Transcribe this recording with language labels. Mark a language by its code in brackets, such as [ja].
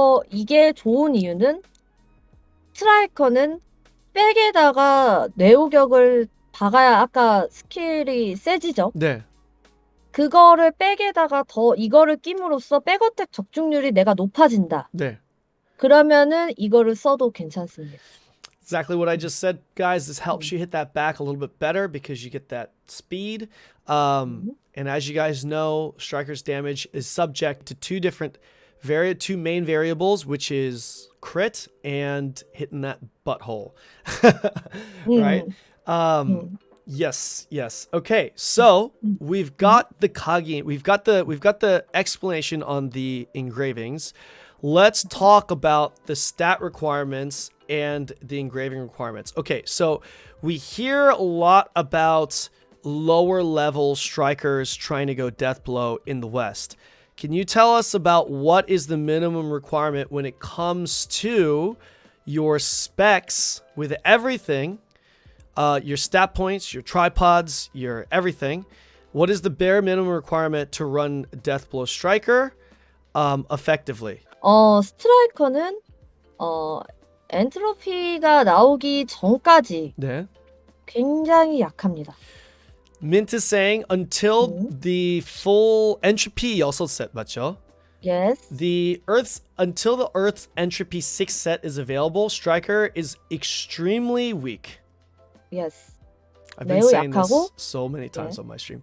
[ko] 이게 좋은 이유는 스트라이커는 백에다가 뇌우격을 박아야 아까 스킬이 세지죠? 네. 그거를 백에다가 이거를 끼므로써 백어택 적중률이 내가 높아진다. 네. 그러면은 이거를 써도 괜찮습니다. [en] Exactly what I just said, guys. This helps you hit that back a little bit better because you get that speed. And as you guys know, Striker's damage is subject to two main variables, which is crit and hitting that butthole. Right? Yes. Okay, so we've got the Kagi, we've got the explanation on the engravings. Let's talk about the stat requirements and the engraving requirements. Okay, so we hear a lot about lower level strikers trying to go Deathblow in the West. Can you tell us about what is the minimum requirement when it comes to your specs with everything, your stat points, your tripods, your everything? What is the bare minimum requirement to run Deathblow Striker effectively? [ko] 스트라이커는 엔트로피가 나오기 전까지 네. 굉장히 약합니다. [en] Mint is saying until the full entropy also set, [ko] 맞죠? [en] Yes. Until the Earth's entropy 6 set is available, Striker is extremely weak. Yes. I've been saying this so many times on my stream.